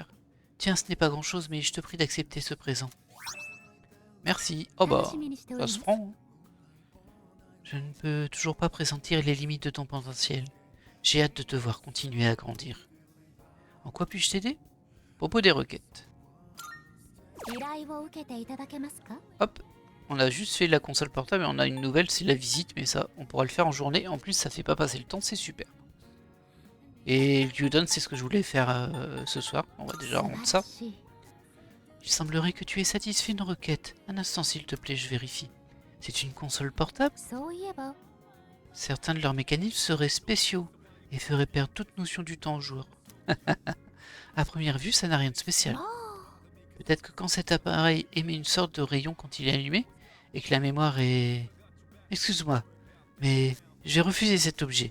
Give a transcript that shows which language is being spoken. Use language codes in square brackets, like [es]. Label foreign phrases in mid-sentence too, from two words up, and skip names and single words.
[fr] Tiens, ce n'est pas grand-chose, mais je te prie d'accepter ce présent. Merci. Oh bah, ça se prend. Hein. Je ne peux toujours pas pressentir les limites de ton potentiel. J'ai hâte de te voir continuer à grandir. En quoi puis-je t'aider? Propos des requêtes. [ja] 依頼を受けていただけますか？ [fr] Hop, on a juste fait la console portable et on a une nouvelle, c'est la visite, mais ça, on pourra le faire en journée. En plus, ça fait pas passer le temps, c'est super. Et Gyudon, c'est ce que je voulais faire ce soir. On va déjà rendre ça. [ja] 素晴らしい。 [fr] Il semblerait que tu aies satisfait une requête. Un instant, s'il te plaît, je vérifie. C'est une console portable? [ja] そういえば、 [fr] Certains de leurs mécanismes seraient spéciaux et feraient perdre toute notion du temps aux joueurs. À première vue, ça n'a rien de spécial. [ja] もう [fr] Peut-être que quand cet appareil émet une sorte de rayon quand il est allumé, et que la mémoire est... Excuse-moi, mais j'ai refusé cet objet.